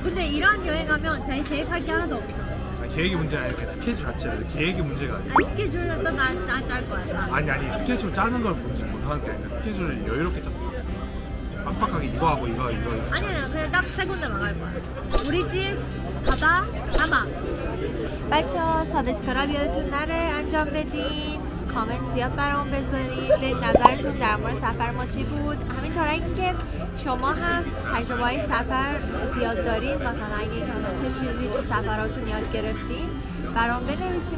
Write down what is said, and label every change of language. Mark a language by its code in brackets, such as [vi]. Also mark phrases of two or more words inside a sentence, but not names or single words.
[ko] 근데 이란 여행하면 제 계획할 게 하나도 없어. 계획이 문제가 아니라 스케줄 자체라. 계획이 문제가 아니야. 아니, 스케줄은 또나짤 거야. 다. 아니 스케줄 짜는 걸 문제 못하는 게 아니라 스케줄을 여유롭게 짰으면 좋겠다. 빡빡하게 이거 하고 이거 아니야, 그냥 딱 세 군데만 갈 거야. 우리 집, 바다, 사막. [fa] بچه‌ها سابسکرایب یادتون نره انجام بدین. کامنت زیاد برام بذارید به نظرتون در مورد سفر ما چی بود. همینطور اینکه شما هم تجربه‌های سفر زیاد دارید، مثلا اگه چه چیزی تو سفراتون یاد گرفتین برام بنویسید.